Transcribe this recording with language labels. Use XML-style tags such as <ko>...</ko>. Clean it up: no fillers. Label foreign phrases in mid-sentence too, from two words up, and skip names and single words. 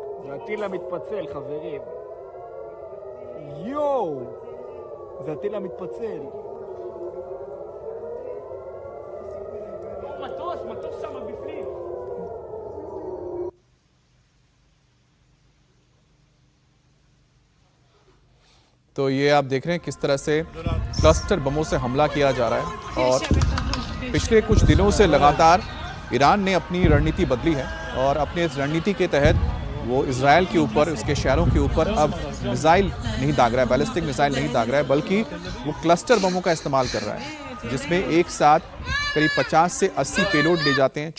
<he>זה הטיל המתפצל, חברים. יואו! זה הטיל המתפצל. מטוס שם בפנים.</he> <hi>तो ये आप देख रहे हैं किस तरह से क्लस्टर बमों से हमला किया जा रहा है और पिछले कुछ दिनों से लगातार ईरान ने अपनी रणनीति बदली है और अपने इस रणनीति के तहत वो इजराइल के ऊपर, उसके शहरों के ऊपर अब मिसाइल नहीं दाग रहा है,</hi> <en>ballistic missile</en> <hi>नहीं दाग रहा है, बल्कि वो क्लस्टर बमों का इस्तेमाल कर रहा है, जिसमें एक साथ करीब 50 से 80 पेलोड ले जाते हैं।</hi>